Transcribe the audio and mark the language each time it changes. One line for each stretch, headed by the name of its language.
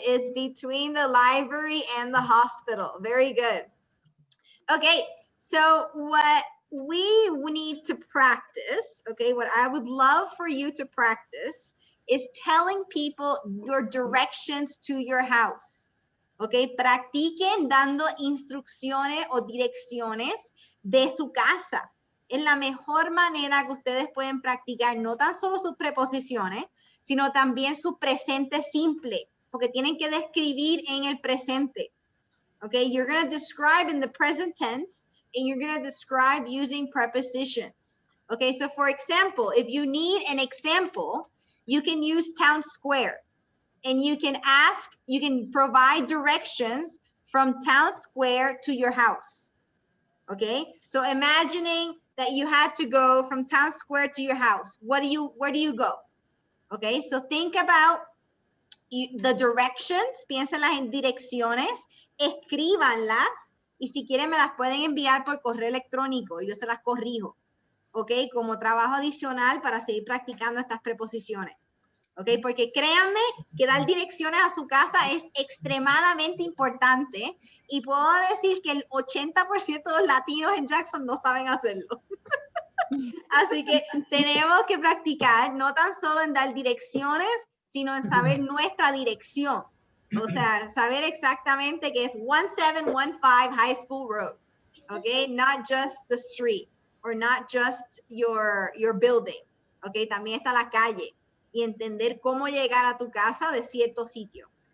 English: It's between the library and the hospital. Very good. Okay, so what we need to practice, okay, what I would love for you to practice is telling people your directions to your house.
Spanish: Okay, practiquen dando instrucciones o direcciones de su casa. Es la mejor manera que ustedes pueden practicar no tan solo sus preposiciones, sino también su presente simple, porque tienen que describir en el presente.
English: Okay, you're going to describe in the present tense, and you're going to describe using prepositions. Okay, so for example, if you need an example, you can use town square. And you can ask, you can provide directions from town square to your house. Okay, so imagining that you had to go from town square to your house. Where do you go? Okay, so think about the directions,
Spanish: piénsenlas en direcciones, escríbanlas y si quieren me las pueden enviar por correo electrónico y yo se las corrijo. Ok, como trabajo adicional para seguir practicando estas preposiciones. Ok, porque créanme que dar direcciones a su casa es extremadamente importante y puedo decir que el 80% de los latinos en Jackson no saben hacerlo. Así que tenemos que practicar no tan solo en dar direcciones, sino en saber nuestra dirección. O sea, saber exactamente que es 1715 High School Road.
English: Ok, not just the street or not just your building.
Spanish: Ok, también está la calle. Y entender cómo llegar a tu casa de cierto sitio.